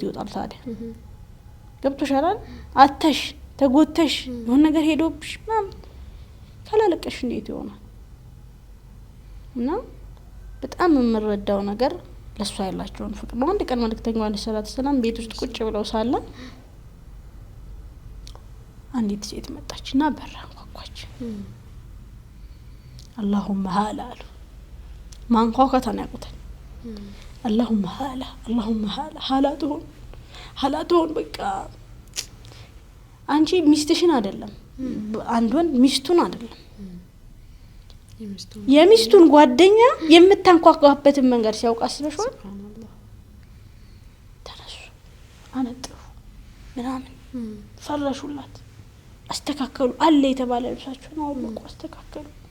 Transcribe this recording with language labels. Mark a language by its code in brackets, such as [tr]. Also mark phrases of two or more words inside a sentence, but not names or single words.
[am] ይወጣል ታዲያ ገብቶሻል አተሽ ተጎተሽ የሆነ ነገር ሄዶብሽ ምናምን ካላለቀሽ እንዴት ይሆናል እና በጣም የምረዳው ነገር ለሷ ያላቸውን ፍቅር ነው አንድ ቀን መልእክተኛው አለይሂ ሰላም ቤት ውስጥ ቁጭ ብለው ሳለ አንዲት ሴት መጣችና በራ አንኳኳች [ar] اللهم هلا [am] አሉ ማንኳኳታን ያውቁታል [ar] اللهم هلا [am] ሃላቱን በቃ አንቺ ሚስትሽን አይደለም አንድ ወንድ ሚስቱን አይደለም የሚስቱን ጓደኛ የምታንኳኳበትን መንገድ ሲያውቅ አስበሽዋል ሱብሃንአላህ ተነሱ አነጥሩ ምናምን ፈረሹላት አስተካከሉ አለ የተባለ ልብሳቸውን አውልቁ አስተካከሉ